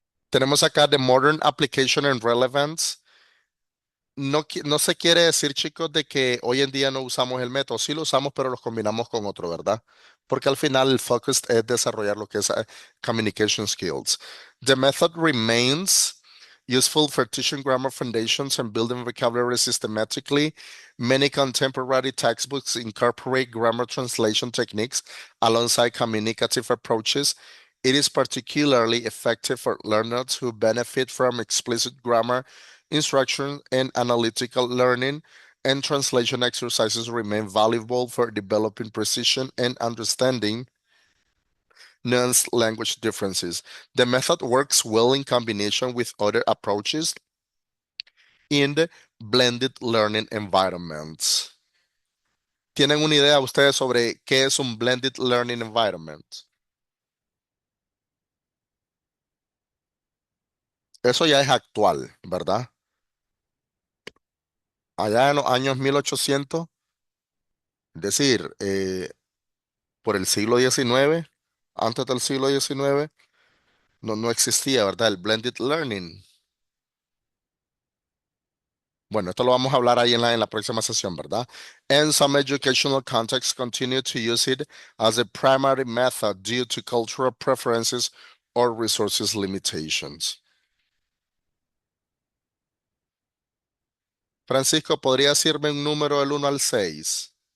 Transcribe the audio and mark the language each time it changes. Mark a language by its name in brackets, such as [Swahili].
[Spanish] Tenemos acá [English] The Modern Application and Relevance. [Spanish] No, no se quiere decir, chicos, de que hoy en día no usamos el método. Sí lo usamos, pero los combinamos con otro, ¿verdad? Porque al final el focus es desarrollar lo que es [English] communication skills. The method remains useful for teaching grammar foundations and building vocabulary systematically. Many contemporary textbooks incorporate grammar translation techniques alongside communicative approaches. It is particularly effective for learners who benefit from explicit grammar instruction and analytical learning, and translation exercises remain valuable for developing precision and understanding nuanced language differences. The method works well in combination with other approaches in the blended learning environments. [Spanish] ¿Tienen una idea ustedes sobre qué es un blended learning environment? Eso ya es actual, ¿verdad? Allá en los años 1800, es decir, por el siglo XIX, antes del siglo XIX, no existía, ¿verdad? El blended learning. Bueno, esto lo vamos a hablar ahí en la próxima sesión, ¿verdad? [English] And some educational contexts continue to use it as a primary method due to cultural preferences or resources limitations. [Spanish] Francisco, ¿podría decirme un número del 1 al 6?